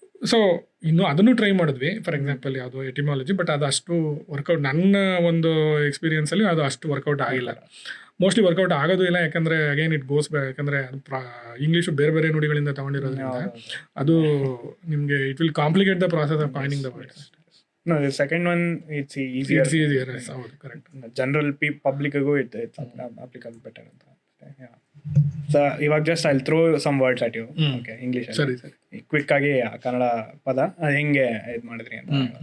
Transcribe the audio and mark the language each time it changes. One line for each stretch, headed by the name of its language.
Kannada: So ಇನ್ನು ಅದನ್ನು try ಮಾಡಿದ್ವಿ. ಫಾರ್ ಎಕ್ಸಾಂಪಲ್ ಯಾವುದು ಎಟಿಮಾಲಜಿ, ಬಟ್ ಅದು ಅಷ್ಟು ವರ್ಕೌಟ್, ನನ್ನ ಒಂದು ಎಕ್ಸ್ಪೀರಿಯನ್ಸಲ್ಲಿ ಅದು ಅಷ್ಟು ವರ್ಕೌಟ್ ಆಗಿಲ್ಲ. ಮೋಸ್ಟ್ಲಿ ವರ್ಕೌಟ್ ಆಗೋದು ಇಲ್ಲ, ಯಾಕಂದರೆ
English: Again it goes back.
Kannada: ಯಾಕಂದರೆ ಇಂಗ್ಲೀಷು ಬೇರೆ ಬೇರೆ ನುಡಿಗಳಿಂದ ತಗೊಂಡಿರೋದ್ರಿಂದ ಅದು ನಿಮಗೆ
English: It will complicate the process of finding the words. No, the second one it's easier. It's easier, yes, correct. General public-ಗೂ it's applicable better ಅಂತ. Yeah. So ಇವಾಗ just I'll throw some words at you. Okay, English.
Kannada: ಸರಿ. Quick ಆಗಿ ಕನ್ನಡ ಪದ ಅದು ಹೆಂಗೆ ಇದು ಮಾಡಿದ್ರಿ ಅಂತ.